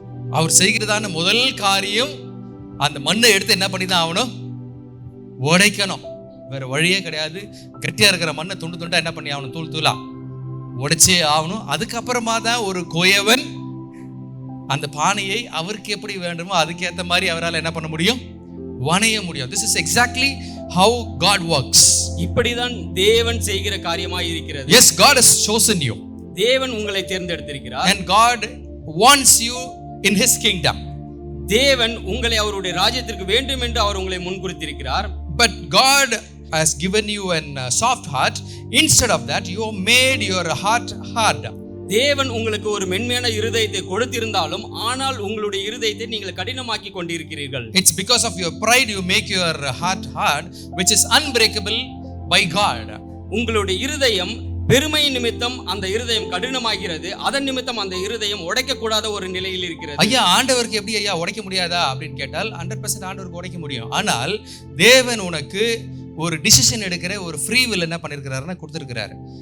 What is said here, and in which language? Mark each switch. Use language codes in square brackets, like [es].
[ta] அவர் செய்கிறதான முதல் காரியம் அந்த மண்ணை எடுத்து என்ன பண்ணி தான் ஆகணும்? உடைக்கணும். வேற வழியே கிடையாது. கட்டியா இருக்கிற மண்ணை துண்டு துண்டா என்ன பண்ணி ஆகணும்? தூள் தூளா உடைச்சே ஆகணும். அதுக்கப்புறமா தான் ஒரு கோயவன் அந்த பானையை அவருக்கு எப்படி வேண்டுமோ அதுக்கேற்ற மாதிரி அவரால் என்ன பண்ண முடியும்? வணைய முடியும். [en] This is exactly how God works. [ta] இப்படிதான் தேவன் செய்கிற காரியமாய் இருக்கிறது. [en] Yes, God has chosen you. [ta] தேவன் உங்களை தேர்ந்தெடுத்திருக்கிறார். [en] And God wants you in his kingdom. [ta] தேவன் உங்களை அவருடைய ராஜ்யத்திற்கு வேண்டும் என்று அவர் உங்களை முன்குறித்திருக்கிறார். [en] But God has given you a soft heart. Instead of that, you made your heart hard. [ta] தேவன் உங்களுக்கு ஒரு மென்மையான இருதயத்தை கொடுத்திருந்தாலும் ஆனால் உங்களுடைய இருதயத்தை நீங்கள் கடினமாக்கி கொண்டிருக்கிறீர்கள். [en] It's because of your pride you make your heart hard, which is unbreakable by God. [ta] உங்களுடைய இருதயம் பெருமை நிமித்தம் அந்த இருதயம் கடினமாகிறது. அதன் நிமித்தம் அந்த இருதயம் உடைக்க கூடாத ஒரு நிலையில் இருக்கிறது. ஐயா, ஆண்டவருக்கு எப்படி ஐயா உடைக்க முடியாதா அப்படின்னு கேட்டால் 100% ஆண்டவருக்கு உடைக்க முடியும். ஆனால் தேவன் உனக்கு ஒரு டிசிஷன் எடுக்கிற ஒரு ஃப்ரீ வில் என்ன பண்ணிருக்கிறாருன்னா கொடுத்திருக்கிறாரு.